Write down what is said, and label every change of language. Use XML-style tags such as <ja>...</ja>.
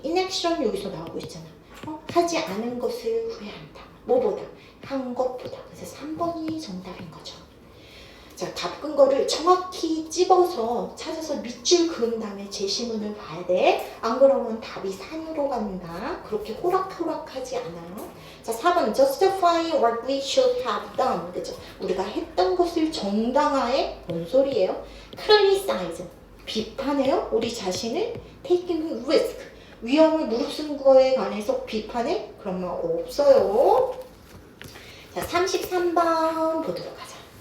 <ko>inaction 여기서 나오고 있잖아. 하지 않은 것을 후회한다. 뭐보다? 한 것보다. 그래서 3번이 정답인 거죠. 자, 바꾼 거를 정확히 찝어서 찾아서 밑줄 그은 다음에 제시문을 봐야 돼. 안 그러면 답이 산으로 간다. 그렇게 호락호락하지 않아요. 자, 4번</ko> <en>justify what we should have done.</en> <ko>그죠? 우리가 했던 것을 정당화해. 뭔 소리예요? criticize. 비판해요. 우리 자신을</ko> <en>taking risk.</en> <ko>위험을 무릅쓴 거에 관해서 비판해? 그런 말 없어요. 자, 33번 보도록 하자.</ko>